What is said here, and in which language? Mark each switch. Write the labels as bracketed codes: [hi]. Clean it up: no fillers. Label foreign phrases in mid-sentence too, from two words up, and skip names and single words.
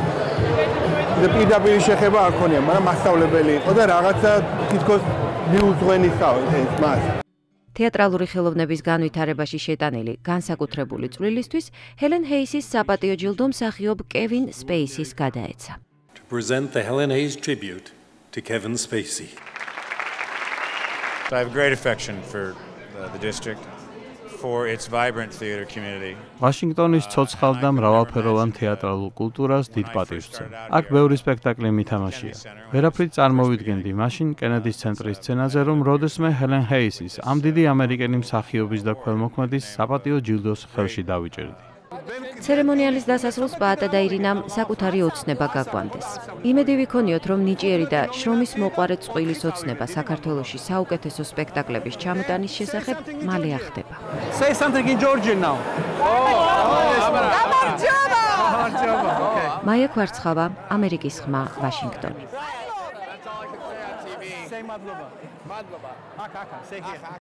[ka] და პირდაპირ შეხება არ ქონია, მაგრამ მასწავლებელი იყო და რაღაცა თითქოს მიუძღვენისავ ეს მას. თეატრალური ხელოვნების განვითარებაში შეტანილი განსაკუთრებული წვლილისთვის ჰელენ ჰეისის საპატიო ჯილდო მსახიობ კევინ სპეისის გადაეცა. [en] To present the Helen Hayes tribute to Kevin Spacey. I have great affection for the district. For its vibrant theater community. [ka] ვაშინგტონის ცოცხალ და მრავალფეროვან თეატრალურ კულტურას დიდ პატივს ვცემ. აქ ბევრი სპექტაკლი მითამაშია. ვერაფრით წარმოვიდგენდი მაშინ კენედის ცენტრის სცენაზე, რომ როდესმე ჰელენ ჰეისის, ამ დიდი ამერიკელი მსახიობის და ქველმოქმედის საპატიო ჯილდოს ხელში დავიჭერდი. ცერემონიალის დასასრულს პაატა და ირინამ საკუთარი ოცნება გაგვანდეს. იმედი ვიქონიოთ, რომ ნიჭიერი და შრომის მოყვარე წყვილის ოცნება საქართველოში საუკეთესო სპექტაკლების ჩამოტანის შესახებ მალე ახდება. [en] Say something in Georgian now. [ka] მაია კვარცხავა, ამერიკის ხმა, ვაშინგტონი.